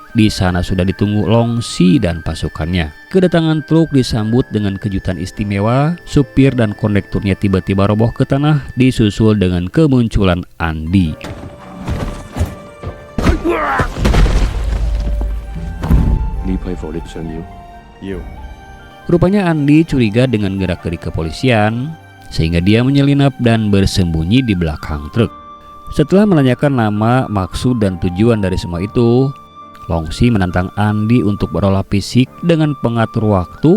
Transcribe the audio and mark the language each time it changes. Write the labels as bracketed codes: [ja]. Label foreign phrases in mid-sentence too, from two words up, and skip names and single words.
[id] Di sana sudah ditunggu Longxi dan pasukannya. Kedatangan truk disambut dengan kejutan istimewa. Supir dan kondekturnya tiba-tiba roboh ke tanah, disusul dengan kemunculan Andy. [yue] 呢批貨你想要？要。 [id] Rupanya Andi curiga dengan gerak-gerik kepolisian, sehingga dia menyelinap dan bersembunyi di belakang truk. Setelah menanyakan nama, maksud, dan tujuan dari semua itu, Longsi menantang Andi untuk berolah fisik dengan pengatur waktu.